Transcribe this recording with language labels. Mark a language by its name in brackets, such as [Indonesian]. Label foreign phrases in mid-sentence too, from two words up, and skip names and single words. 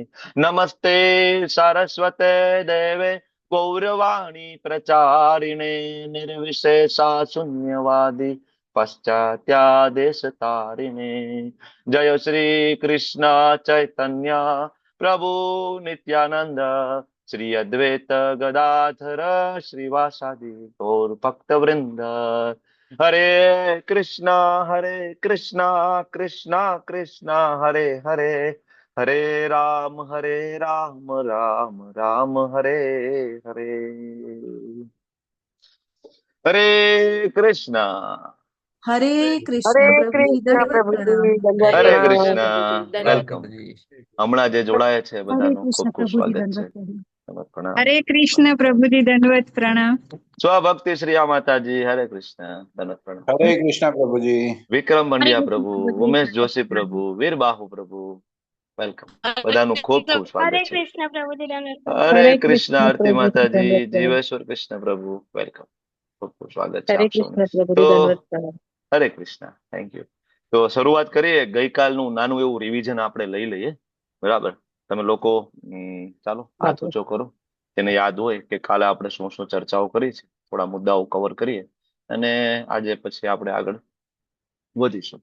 [Sanskrit] नमस्ते सरस्वते देवे गौरवाणी प्रचारिणे निर्विशेषा शून्यवादी पश्चात्यादेशतारिणे। जय श्री कृष्ण चैतन्य प्रभु नित्यानंद श्री अद्वैत गदाधर श्रीवासादि गौर भक्त वृंद। हरे कृष्णा कृष्णा कृष्णा हरे हरे, हरे राम राम राम हरे हरे। [Hindi] हरे कृष्णा। हरे हरे कृष्ण प्रभु जी कृष्ण दंडवत प्रभु प्रणाम। जी दंडवत [Gujarati] હરે [Hindi] हरे प्रणाम। कृष्ण [Gujarati] કૃષ્ણ। [Hindi] प्रभु जी [Gujarati] વેલકમ। હમણાં જે જોડાયા છે [Hindi] हरे [Gujarati] બધાનું ખૂબ [Hindi] कृष्ण [Gujarati] ખૂબ [Hindi] प्रभु जी [Gujarati] સ્વાગત છે। [Hindi] दंडवत प्रणाम। [Gujarati] પ્રણામ। [Hindi] हरे कृष्ण प्रभु जी दंडवत प्रणाम। [Gujarati] સ્વભક્તિ શ્રી આ માતાજી, હરે કૃષ્ણ, ધન્યવાદ પ્રણામ। [Hindi] हरे कृष्ण प्रभु जी। [Gujarati] વિક્રમ [Hindi] हरे [Gujarati] બંડિયા [Hindi] कृष्ण [Gujarati] પ્રભુ, [Hindi] प्रभु जी [Gujarati] ઉમેશ [Hindi] दंडवत [Gujarati] જોશી [Hindi] प्रणाम। [Gujarati] પ્રભુ, વીરબાહુ પ્રભુ, વેલકમ। બધાનું ખૂબ ખૂબ સ્વાગત [Hindi] हरे [Gujarati] છે। [Hindi] कृष्ण प्रभु जी दंडवत [Gujarati] હરે [Hindi] हरे [Gujarati] કૃષ્ણ [Hindi] कृष्ण [Gujarati] આરતી [Hindi] प्रभु जी [Gujarati] માતાજી, [Hindi] दंडवत प्रणाम। [Gujarati] જીવેશ્વર કૃષ્ણ પ્રભુ, વેલકમ। ખૂબ ખૂબ સ્વાગત છે [Hindi] हरे [Gujarati] આપ સૌનું। [Hindi] कृष्ण प्रभु [Gujarati] તો [Hindi] जी दंडवत प्रणाम। [Gujarati] હરે કૃષ્ણ, [English] thank you. [Gujarati] તો શરૂઆત કરીએ। ગઈકાલનું નાનું એવું રિવિઝન આપણે લઈ લઈએ, બરાબર? તમે લોકો ચાલો હાથ ઊંચો કરો, તેને યાદ હોય કે કાલે આપણે શું શું ચર્ચાઓ કરી છે, થોડા મુદ્દાઓ કવર કરીએ અને આજે પછી આપણે આગળ વધીશું।